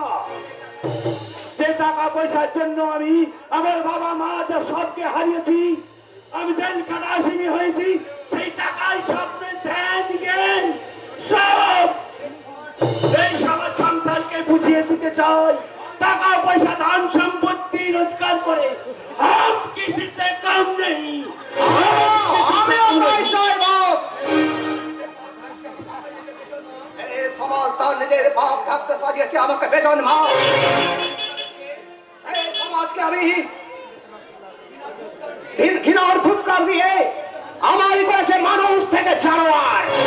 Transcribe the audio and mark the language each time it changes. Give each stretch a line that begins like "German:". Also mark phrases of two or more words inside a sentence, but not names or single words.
Bangla: যে টাকা পয়সার জন্য আমি আমার বাবা মা যা সবকে হারিয়েছি, আমি জেল কাটা আসামি হয়েছি, সেই টাকায় স্বপ্নের ধ্যান জ্ঞান সব এই সমাজ সংসারকে বুঝিয়ে দিতে চাই। টাকা পয়সা ধন সম্পত্তি রোজগার করে
Hindi: हम किसी से कम नहीं।
Bangla: আমিও তাই চাই বস। এই সমাজ তার নিজের বাপ থাকতে সাজিয়েছে আমাকে বেজন মা। সেই সমাজকে আমি ঘৃণার ধুৎকার দিয়ে আমারই করেছে মানুষ থেকে জানোয়ার।